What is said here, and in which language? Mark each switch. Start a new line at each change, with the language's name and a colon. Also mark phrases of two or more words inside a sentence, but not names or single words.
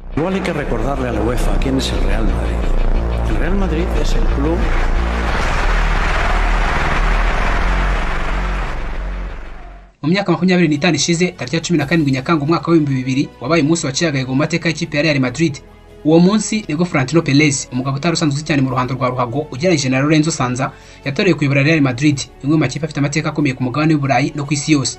Spanish: Igual hay que recordarle a la UEFA quién es el Real Madrid. El Real Madrid es el club.
Kinyarwanda: Mu myaka 25 ishize tariki ya 17 Nyakanga umwaka wa 2000 wabaye umunsi waciyagaye mu mateka y'ikipe ya Real Madrid. Uwo munsi nibwo Florentino Perez, umugabo utarusanzwe cyane mu ruhando rwa ruhago ugereranyije na Lorenzo Sanza, yatoreye kuyobora Real Madrid, imwe mu makipe afite amateka akomeye ku mugabane w'Uburayi no ku isi yose.